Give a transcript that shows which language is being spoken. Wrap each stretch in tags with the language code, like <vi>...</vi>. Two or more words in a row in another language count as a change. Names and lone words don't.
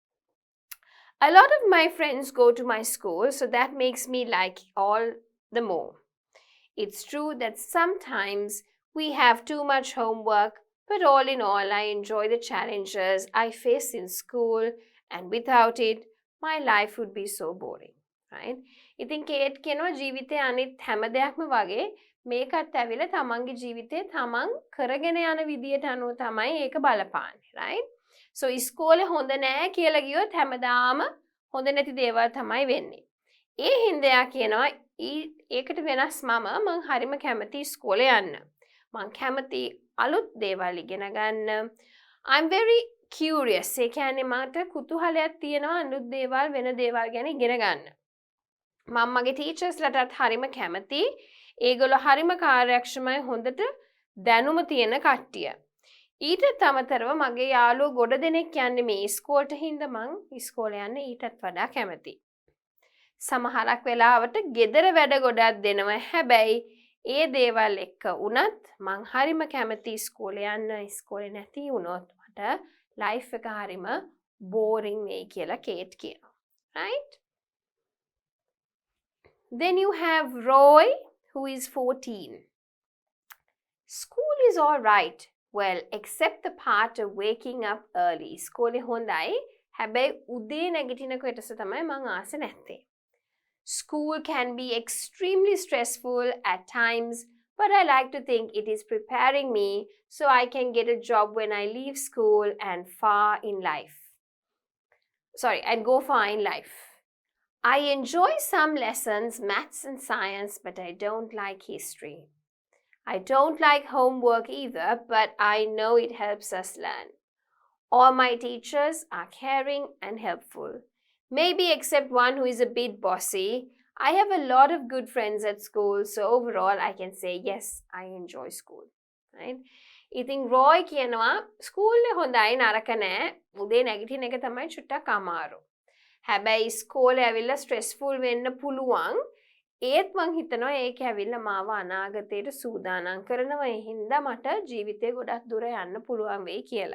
<en>A lot of my friends go to my school, so that makes me like all the more. It's true that sometimes we have too much homework, but all in all, I enjoy the challenges I face in school, and without it, my life would be so boring, right?</en> <si>ඉතින් කේට් කියනවා ජීවිතේ අනිත් හැම දෙයක්ම වගේ මේකත් ඇවිල්ලා තමන්ගේ ජීවිතේ තමන් කරගෙන යන විදියට අනුව තමයි ඒක බලපාන්නේ, right? So ඉස්කෝලේ හොඳ නෑ කියලා ගියොත් හැමදාම හොඳ නැති දේවල් තමයි වෙන්නේ. ඒ හින්දා කියනවා ඒකට වෙනස් මම හරිම කැමති ඉස්කෝලේ යන්න. මං කැමති අලුත් දේවල් ඉගෙන ගන්න.</si> <en>I'm very curious.</en> <si>ඒ කියන්නේ මට කුතුහලයක් තියෙනවා අලුත් දේවල් වෙන දේවල් ගැන ඉගෙන ගන්න. මම මගේ ටීචර්ස්ලටත් හරිම කැමති. ඒගොල්ලෝ හරිම කාර්යක්ෂමයි හොඳට දැනුම තියෙන කට්ටිය. ඊටත් අමතරව මගේ යාළුවෝ ගොඩ දෙනෙක් යන්නේ මේ ඉස්කෝලේට හින්දා මං ඉස්කෝලේ යන්න ඊටත් වඩා කැමතියි. සමහරක් වෙලාවට ගෙදර වැඩ ගොඩක් දෙනවා. හැබැයි ඒ දේවල් එක්ක උනත් මං හරිම කැමති ඉස්කෝලේ යන්න. ඉස්කෝලේ නැති වුණොත් මට ලයිෆ් එක හරිම බෝරින් වෙයි කියලා කේට් කියනවා.</si> <en>Right? Then you have Roy, who is 14. School is all right. Well, except the part of waking up early.</en> <si>ඉස්කෝලේ හොඳයි. හැබැයි උදේ නැගිටින කොටස තමයි මං ආස නැත්තේ.</si> <en>School can be extremely stressful at times, but I like to think it is preparing me so I can get a job when I leave school and go far in life. I enjoy some lessons, maths and science, but I don't like history. I don't like homework either, but I know it helps us learn. All my teachers are caring and helpful. Maybe except one who is a bit bossy. I have a lot of good friends at school, so overall I can say yes, I enjoy school. Right?</en> <si>ඉතින් රොයි කියනවා ස්කූල් එක හොඳයි නරක නෑ. උදේ නැගිටින එක තමයි චුට්ටක් අමාරු. හැබැයි ඉස්කෝලේ ඇවිල්ලා ස්ට්‍රෙස්ෆුල් වෙන්න පුළුවන්. ඒත් මං හිතනවා ඒක ඇවිල්ලා මාව අනාගතයට සූදානම් කරනවා. ඒ හින්දා මට ජීවිතේ ගොඩක් දුර යන්න පුළුවන් වෙයි කියලා.</si>